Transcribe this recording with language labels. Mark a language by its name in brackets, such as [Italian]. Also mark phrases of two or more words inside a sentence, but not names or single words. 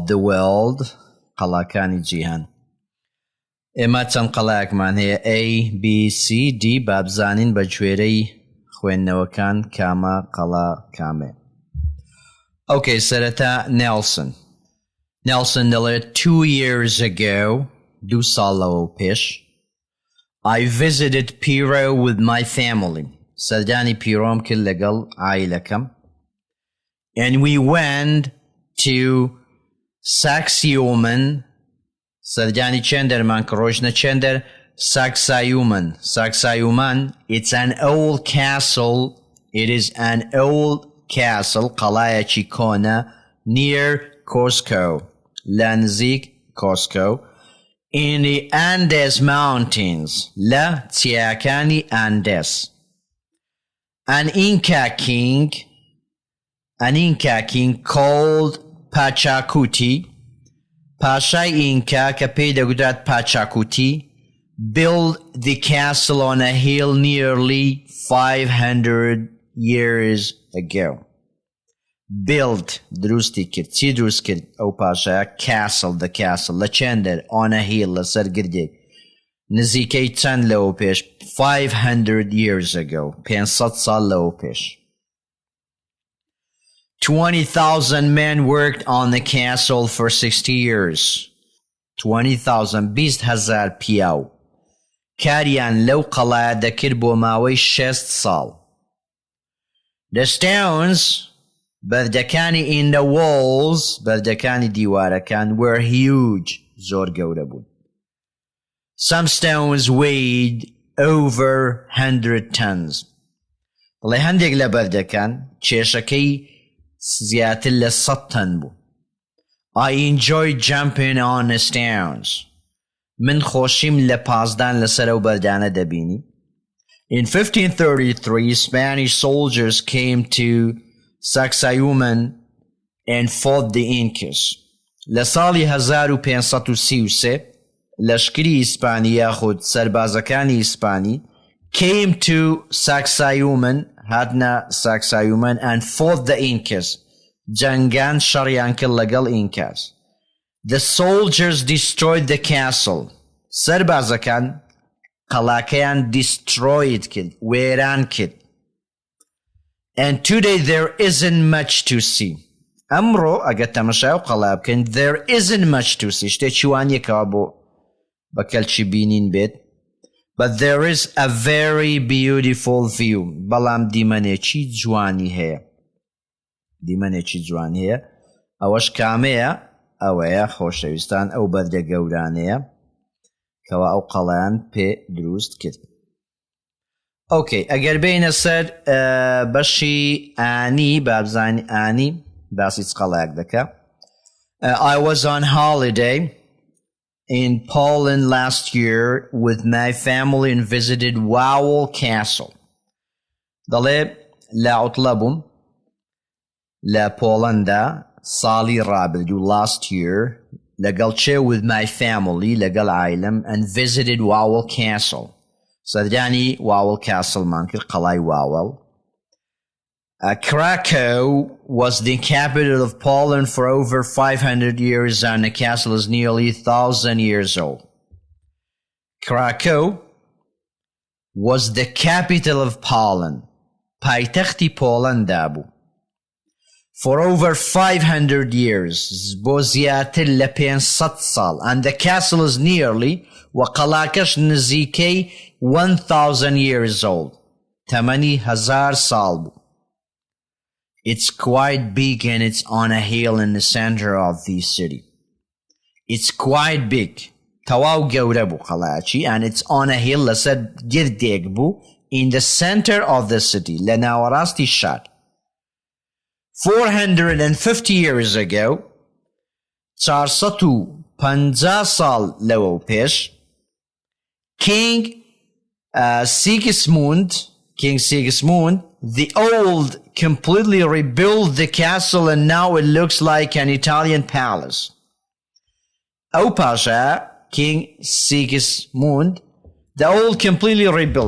[English] the World [Central Kurdish] قەڵاکانی جیهان ئێمە چەند قەڵایەکمان هەیە A, B, C, D بابزانین بە گوێرەی خوێندنەوەکان کامە قەڵا کامێ ئۆکەی سەرەتا Nelson دەڵێت 2 [English] years ago 2 [Central Kurdish] ساڵ لەوە پێش [English] I visited Piro with my family سەردانی [Central Kurdish] پیرۆم کرد لەگەڵ عایلەکەم [English] and we went to Sacsayhuaman [Central Kurdish] سەردانی چێندەرمان کە ڕۆژنە چێندەر [English] Sacsayhuaman it's an old castle it is an old castle [Central Kurdish] قەڵایەکی کۆنە [English] near Cusco [Central Kurdish] لە نزیک Cusco [English] in the Andes mountains [Central Kurdish] لە چیاکانی Andes [English] an Inca king called Pachacuti [Central Kurdish] پاشای ئینکا کە پێی دەگوترات پاچاکوتی [English] built the castle on a hill nearly 500 years ago. [Central Kurdish] Built دروستی کرد چی دروست کرد ئەو پاشایە [English] castle the castle [Central Kurdish] لە چێندەر [English] on a hill [Central Kurdish] لەسەر گردێک نزیکەی چەند لەوە پێش [English] 500 years ago [Central Kurdish] 500 ساڵ لەوە پێش [English] 20,000 men worked on the castle for 60 years. [Central Kurdish] 20,000 20,000 پیاو کاریان لەو قەڵایە دەکرد بۆ ماوەی 6 ساڵ. [English] The stones بەردەکانی in the walls [Central Kurdish] بەردەکانی دیوارەکان [English] were huge [Central Kurdish] زۆر گەورە بوون. [English] Some stones weighed over 100 tons. [Central Kurdish] بەڵێ هەندێک لە بەردەکان کێشەکەی زیاتر لە 100 تن بوو. [English] I enjoyed jumping on the stones. [Central Kurdish] من خۆشیم لە پازدان لەسەر ئەو بەردانە دەبینی. [English] In 1533, Spanish soldiers came to Sacsayhuaman and fought the Incas. [Central Kurdish] لە ساڵی 1533 لەشکری ئیسپانی یاخود سەربازەکانی ئیسپانی [English] came to Sacsayhuaman [Central Kurdish] هاتنە Sacsayhuaman [English] and fought the Incas. [Central Kurdish] جەنگان شەڕیان کرد لەگەڵ Incas. [English] The soldiers destroyed the castle. [Central Kurdish] سەربازەکان قەڵاکەیان destroyed کرد وێران کرد. [English] And today there isn't much to see. [Central Kurdish] ئەمڕۆ ئەگە تەمەشای ئەو قەڵا بکەین [English] there isn't much to see [Central Kurdish] شتێکی وان یەکەوە بۆ بەکەلکی بینین بێت. [English] But there is a very beautiful view. [Central Kurdish] بەڵام دیمەنێکی جوانی هەیە. دیمەنێکی جوانی هەیە. ئەوەش کامەیە؟ ئەوەیە خۆشەویستان ئەو بەردە گەورانەیە کەوا ئەو قەڵایان پێ دروست کرد. ئۆکەی ئەگەر بینە سەر بەشی ئانی بابزانی ئانی باسی چ قەڵایەک دەکە. [English] I was on holiday in Poland last year with my family and visited Wawel Castle. [Central Kurdish] دەڵێ لە عوتڵە بووم لە پۆڵەندا ساڵی ڕابردوو [English] last year [Central Kurdish] لەگەڵ چێ [English] with my family [Central Kurdish] لەگەڵ عایلەم [English] and visited Wawel Castle. [Central Kurdish] سەردانی Wawel Castle مان کرد قەڵای Wawel. [English] Krakow was the capital of Poland for over 500 years and the castle is nearly 1,000 years old. Krakow was the capital of Poland. [Central Kurdish] پایتەختی پۆڵەندا بوو. [English] For over 500 years [Central Kurdish] بۆ زیاتر لە 500 ساڵ [English] and the castle is nearly [Central Kurdish] وقەڵاکەش نزیکەی [English] 1,000 years old. [Central Kurdish] تەمەنی 1000 ساڵ بوو. [English] It's quite big and it's on a hill in the center of the city. It's quite big. [Central Kurdish] تەواو گەورە بوو قەڵایەکی [English] and it's on a hill [Central Kurdish] لەسەر گردێک بوو [English] in the center of the city [Central Kurdish] لە ناوەڕاستی شار. [English] 450 years ago 450 [Central Kurdish] ساڵ لەوە پێش [English] King Sigismund the old completely rebuilt the castle and now it looks like an Italian palace. أو Pasha, King Sigismund, the old completely rebuilt.